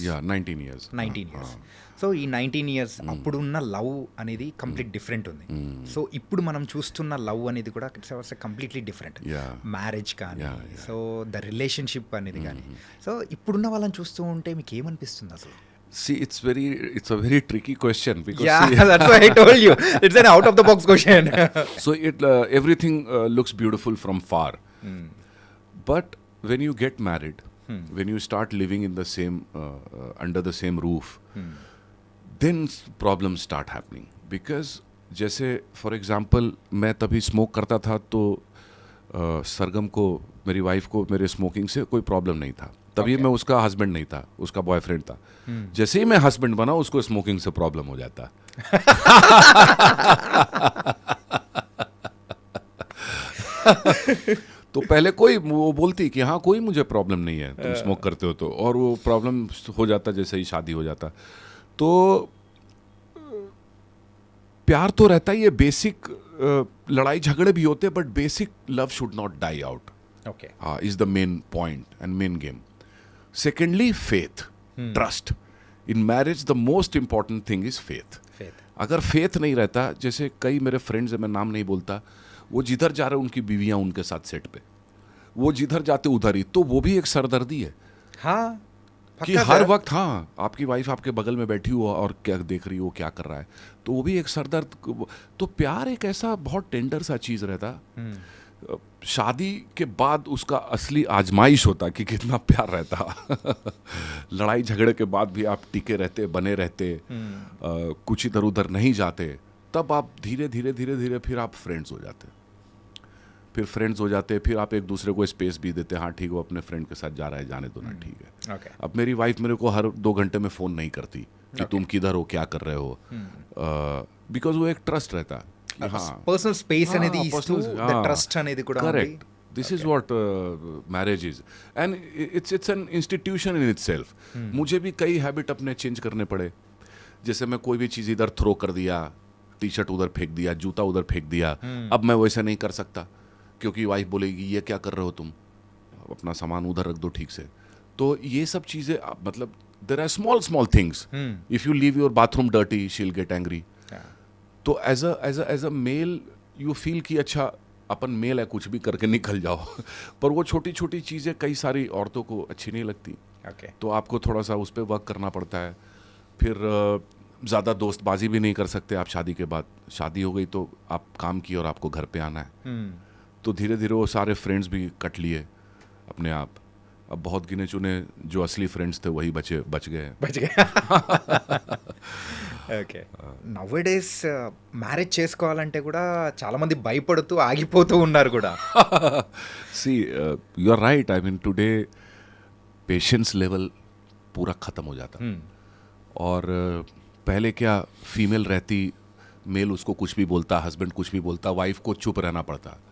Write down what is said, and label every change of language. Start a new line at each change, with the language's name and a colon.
English: Yeah, 19 years. 19 years.
Telugu: So ఈ 19 years అప్పుడున్న love అనేది కంప్లీట్ డిఫరెంట్ ఉంది. సో ఇప్పుడు మనం చూస్తున్న లవ్ అనేది కూడా కంప్లీట్లీ డిఫరెంట్.
English: Yeah.
Telugu: మ్యారేజ్ కానీ,
English: Yeah, yeah.
Telugu: So the relationship అనేది కానీ, సో ఇప్పుడున్న వాళ్ళని చూస్తూ ఉంటే మీకు ఏమనిపిస్తుంది అసలు?
English: See, it's a very tricky question because Yeah, see, that's why I told you. It's an out of the box question. so everything looks beautiful from far. But when you get married, when you start living in the same under the same roof, then problems start happening.
Hindi: Because जैसे for example मैं तभी smoke करता था तो सरगम को, मेरी wife को, मेरे स्मोकिंग से कोई प्रॉब्लम नहीं था. तभी मैं उसका हस्बैंड नहीं था, उसका बॉयफ्रेंड था. जैसे ही मैं हस्बैंड बना उसको स्मोकिंग से प्रॉब्लम हो जाता. तो पहले कोई वो बोलती कि हाँ कोई मुझे प्रॉब्लम नहीं है, तुम स्मोक करते हो तो, और वो प्रॉब्लम हो जाता जैसे ही शादी हो जाता. तो प्यार तो रहता ही है, बेसिक लड़ाई झगड़े भी होते हैं,
English: But basic love should not die out. Okay. Is the main point and main game. Secondly, faith, trust. In marriage, the most important thing is faith. Faith.
Hindi: अगर faith नहीं रहता, जैसे कई मेरे फ्रेंड्स हैं, मैं नाम नहीं बोलता, वो जिधर जा रहे उनकी बीवियां उनके साथ सेट पे, वो जिधर जाते उधर ही, तो वो भी एक सरदर्दी है हाँ, कि हर वक्त हाँ आपकी वाइफ आपके बगल में बैठी हो और क्या देख रही हो, क्या कर रहा है, तो वो भी एक सरदर्द. तो प्यार एक ऐसा बहुत टेंडर सा चीज रहता. शादी के बाद उसका असली आजमाइश होता कि कितना प्यार रहता. लड़ाई झगड़े के बाद भी आप टिके रहते, बने रहते, कुछ इधर उधर नहीं जाते, तब आप धीरे धीरे धीरे धीरे फिर आप फ्रेंड्स हो जाते. फिर आप एक दूसरे को स्पेस भी देते. हाँ ठीक, वो अपने फ्रेंड के साथ जा रहा है, जाने दो ना, ठीक है.
English: Okay.
Hindi: अब मेरी वाइफ मेरे को हर 2 घंटे में फ़ोन नहीं करती कि तुम किधर हो, क्या कर रहे हो, बिकॉज वो एक ट्रस्ट रहता.
Telugu: పర్సనల్ స్పేస్ అనేది ఇస్తూ ట్రస్ట్ అనేది కూడా
English: Correct. This is what marriage is, and it's an institution in itself.
Hindi: मुझे भी कई हैबिट अपने चेंज करने पड़े. जैसे मैं कोई भी चीज़ इधर थ्रो कर दिया, टी शर्ट उधर फेंक दिया, जूता उधर फेंक दिया, अब मैं वैसा नहीं कर सकता क्योंकि वाइफ बोलेगी ये क्या कर रहे हो तुम, अपना सामान उधर रख दो ठीक से. तो ये सब चीज़ें मतलब
English: There are small things. If you leave your bathroom dirty she will get angry. तो as a male you feel
Hindi: कि अच्छा अपन मेल है, कुछ भी करके निकल जाओ. पर वो छोटी छोटी चीज़ें कई सारी औरतों को अच्छी नहीं लगती.
English: Okay.
Hindi: तो आपको थोड़ा सा उस पर वर्क करना पड़ता है. फिर ज़्यादा दोस्तबाजी भी नहीं कर सकते आप शादी के बाद. शादी हो गई तो आप काम किए और आपको घर पे आना है. तो धीरे धीरे वो सारे फ्रेंड्स भी कट लिए अपने आप. अब बहुत गिने चुने जो असली फ्रेंड्स थे वही बच गए.
English: Okay.
Telugu: నవ్ డేస్ మ్యారేజ్ చేసుకోవాలంటే కూడా చాలా మంది భయపడుతూ ఆగిపోతూ ఉన్నారు కూడా.
English: See you are right.
Hindi: I mean today patience level पूरा ख़त्म हो जाता. और पहले क्या फीमेल रहती, मेल उसको कुछ भी बोलता, हस्बैंड कुछ भी बोलता, वाइफ को चुप रहना पड़ता.